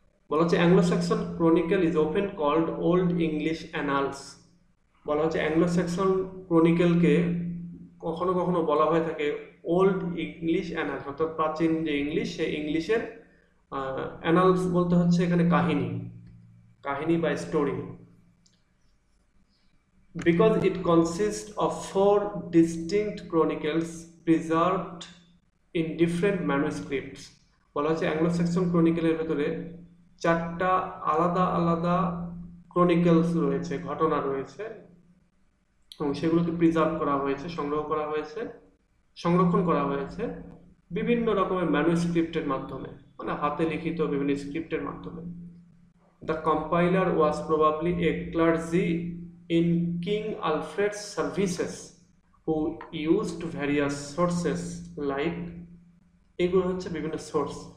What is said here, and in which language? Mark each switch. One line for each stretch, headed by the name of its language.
Bangla: বলা হচ্ছে
English: Anglo Saxon chronicle is often called old English annals.
Bangla: বলা হচ্ছে অ্যাংলো স্যাক্সন ক্রনিকলকে কখনো কখনো বলা হয়ে থাকে ওল্ড ইংলিশ অ্যানালস, অর্থাৎ প্রাচীন যে ইংলিশ, সেই ইংলিশের অ্যানালস বলতে হচ্ছে এখানে কাহিনী, কাহিনী বা story.
English: Because it consists of 4 distinct chronicles preserved in different manuscripts.
Bangla: বলা হচ্ছে অ্যাংলো স্যাক্সন ক্রনিকলের ভেতরে 4টা আলাদা আলাদা ক্রনিকলস রয়েছে, ঘটনা রয়েছে, এবং সেগুলোকে প্রিজার্ভ করা হয়েছে, সংগ্রহ করা হয়েছে, সংরক্ষণ করা হয়েছে বিভিন্ন রকমের ম্যানুস্ক্রিপ্টের মাধ্যমে, মানে হাতে লিখিত বিভিন্ন স্ক্রিপ্টের মাধ্যমে।
English: The compiler was probably a clergy in King Alfred's services who used various sources like,
Bangla: এগুলো হচ্ছে বিভিন্ন সোর্স।